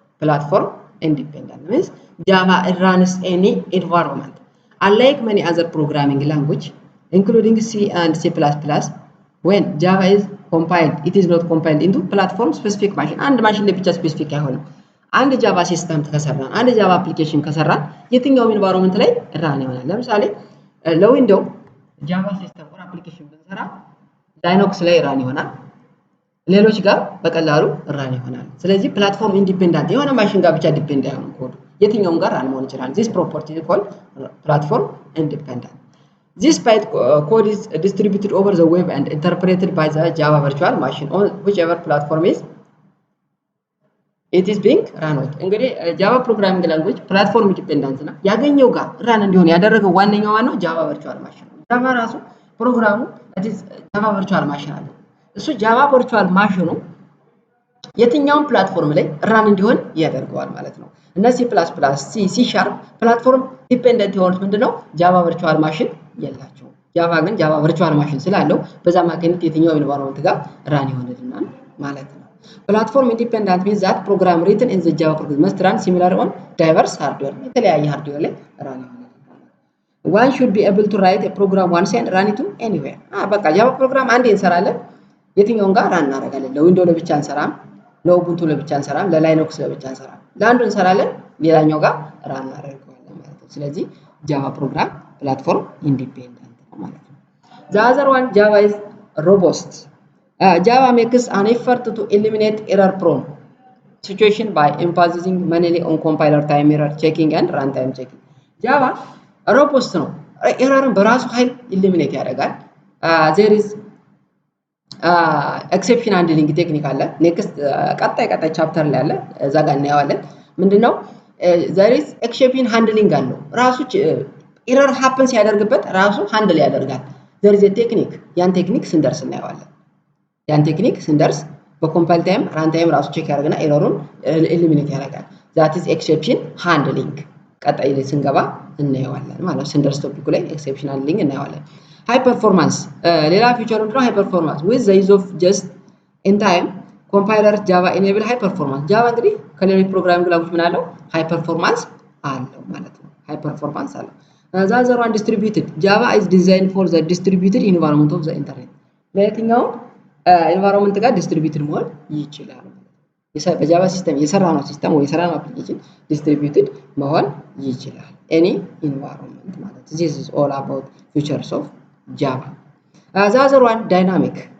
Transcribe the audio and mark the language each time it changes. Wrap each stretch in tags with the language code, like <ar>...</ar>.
<en>Platform independent means Java runs any environment. Unlike many other programming language including C and C++, when Java is compiled, it is not compiled into platform specific machine.</en> <am>አንድ ማሽን ላይ ብቻ ስፔሲፊክ አይሆንም። አንድ ጃቫ ሲስተም ከሰራን፣ አንድ ጃቫ አፕሊኬሽን ከሰራን የትኛውም ኢንቫይሮንመንት ላይ ራን ይሆናል። ለምሳሌ ለዊንዶው ጃቫ ሲስተም or አፕሊኬሽን ብንሰራ ላይኖክስ ላይ ራን ይሆናል። ሌሎች ጋር በቀላሉ ራን ይሆናል። ስለዚህ ፕላትፎርም ኢንዲፔንደንት የሆነ ማሽን ጋር ብቻ ዲፔንድ አይሆንም ኮድ የትኛውም ጋር ራን መሆን ይችላል።</am> <en>this property is called platform independent. This Python code is distributed over the web and interpreted by the Java virtual machine on whichever platform is it is being run on.</en> <am>እንግዲህ ጃቫ ፕሮግራሚንግ ላንጉዌጅ ፕላትፎርም ኢንዲፔንደንት ነው። ያገኘው ጋር ራን እንዲሆን ያደረገው ዋነኛው ነው ጃቫ ቨርቹዋል ማሽን ነው። ጃቫ ራሱ ፕሮግራሙ ጃቫ ቨርቹዋል ማሽን አለ። እሱ ጃቫ ቨርቹዋል ማሽኑ የትኛውም ፕላትፎርም ላይ ራን እንዲሆን ያደርገዋል ማለት ነው። እና C++፣ C ሻርፕ ፕላትፎርም ዲፔንደንት የሆኑት ምንድነው ጃቫ ቨርቹዋል ማሽን የላቸው። ጃቫ ግን ጃቫ ቨርቹዋል ማሽን ስላለው በዛ ማግኘት የትኛው ኢንቫይሮንመንት ጋር ራን ይሆንልናል ማለት ነው። ፕላትፎርም ኢንዲፔንደንት</am> <en>means that program written in the Java program must run similar on diverse hardware</en> <am>የተለያየ ሃርድዌር ላይ ራን ይሆናል።</am> <en>one should be able to write a program once and run it anywhere.</en> <am>በቃ ጃቫ ፕሮግራም አንዴ እንሰራለን፣ የትኛውን ጋር ራን እናደርጋለን። ለዊንዶው ለብቻ እንሰራም፣ ለኡቡንቱ ለብቻ እንሰራም፣ ለላይኖክስ ለብቻ እንሰራም። ለአንዱ እንሰራለን፣ ሌላኛው ጋር ራን እናደርጋለን ማለት ነው። ስለዚህ ጃቫ ፕሮግራም ፕላትፎርም ኢንዲፔንደንት ነው ማለት ነው።</am> <en>the other one Java is robust. Java makes an effort to eliminate error-prone situation by emphasizing mainly on compiler time error checking and runtime checking.</en> <am>Java robust ነው። ኤረርን በራሱ ኃይል ኢሊሚኔት ያደርጋል።</am> <en>there is exception handling</en> <am>ቴክኒክ አለ። ኔክስት ቀጣይ ቻፕተር ላይ አለ፣ እዛ ጋር እናየዋለን። ምንድነው there is exception handling አለው። ራሱ ኤረር ሃፕን ሲያደርግበት ራሱ ሃንድል ያደርጋል።</am> <en>there is a technique</en> <am>ያን ቴክኒክ ስንደርስ እናየዋለን። ያን ቴክኒክ ስንደርስ በኮምፓይል ታይም ራን ታይም ራሱ ቼክ ያደርግና ኤረሩን ኤሊሚኔት ያደርጋል።</am> <en>that is exception handling</en> <am>ቀጣይ ላይ ስንገባ እናየዋለን ማለት ነው። ስንደርስ ቶፒኩ ላይ exception handling እናየዋለን። high performance ሌላ ፊቸር ነው</am> <en>high performance with the use of just in time compiler Java enable high performance.</en> <am>Java እንግዲህ ከሌሎች ፕሮግራሚንግ ላንጉዌጅ ምን አለው high performance አለው ማለት ነው። high performance አለው።</am> <en>the other one distributed. Java is designed for the distributed environment of the internet.</en> <am>ለየትኛው ኢንቫይሮንመንት ጋር ዲስትሪቢዩትድ መሆን ይችላል። በጃቫ ሲስተም የሰራነው ሲስተም ወይ የሰራነው አፕሊኬሽን ዲስትሪቢዩትድ መሆን ይችላል። ኤኒ ኢንቫይሮንመንት ማለት ነው።</am> <en>this is all about features of Java. The other one dynamic.</en>